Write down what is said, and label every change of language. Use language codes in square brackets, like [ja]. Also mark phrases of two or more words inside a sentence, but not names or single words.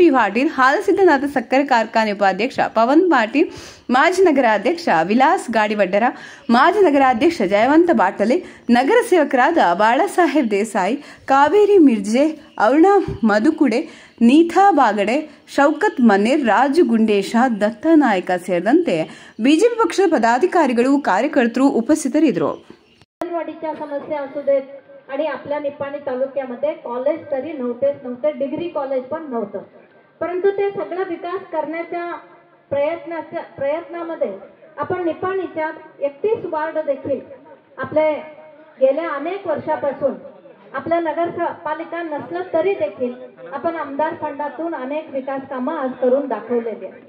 [kn] ಪಾಟೀಲ್, ಹಾಲಸಿದ್ದನಾಥ ಸಕ್ಕರೆ ಕಾರ್ಖಾನೆ ಉಪಾಧ್ಯಕ್ಷ ಪವನ್ ಪಾಟೀಲ್, ಮಾಜಿ ನಗರಾಧ್ಯಕ್ಷ ವಿಲಾಸ್ ಗಾಡಿವಡ್ಡರ, ಮಾಜಿ ನಗರಾಧ್ಯಕ್ಷ ಜಯವಂತ ಬಾಟಲೆ, ನಗರ ಸೇವಕರಾದ ಬಾಳಾಸಾಹೇಬ್ ದೇಸಾಯಿ, ಕಾವೇರಿ ಮಿರ್ಜೆ, ಅರುಣಾ ಮಧುಕುಡೆ, ನೀಥಾ ಬಾಗಡೆ, ಶೌಕತ್ ಮನೇರ್, ರಾಜು ಗುಂಡೇಶ, ದತ್ತ ನಾಯಕ ಸೇರಿದಂತೆ ಬಿಜೆಪಿ ಪಕ್ಷದ ಪದಾಧಿಕಾರಿಗಳು, ಕಾರ್ಯಕರ್ತರು ಉಪಸ್ಥಿತರಿದ್ದರು. [mr] समस्या असू देत आणि आपल्या निप्पाणी तालुक्यामध्ये कॉलेज तरी नव्हते, डिग्री कॉलेज पण नव्हतं. परंतु ते सगळं विकास करण्याच्या प्रयत्नामध्ये आपण निप्पाणीच्या 31 वार्ड देखील आपले गेल्या अनेक वर्षापासून आपल्या नगरपालिका नसलं तरी देखील आपण आमदार फंडातून अनेक विकास कामं आज करून दाखवलेली आहेत.